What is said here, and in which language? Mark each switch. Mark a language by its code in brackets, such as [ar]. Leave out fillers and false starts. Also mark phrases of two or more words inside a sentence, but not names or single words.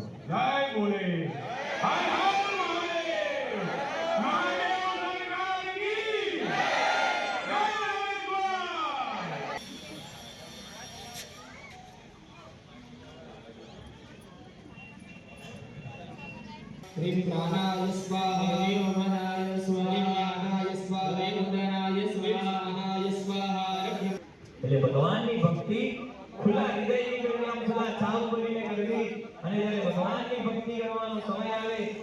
[hi] जय बोले हर हर महादेव, महादेव सरकार की जय, जय [sa] श्री प्राणाय स्वाहा, मनाय स्वाहा, स्वाहा, उदनाय स्वाहा, महाय स्वाहा। [gu] એટલે ભગવાનની ભક્તિ ખુલ્લા હૃદયની કરવી, આમ ખુલ્લા ચાવ કરીને કરવી, અને જ્યારે ભગવાનની ભક્તિ કરવાનો સમય આવે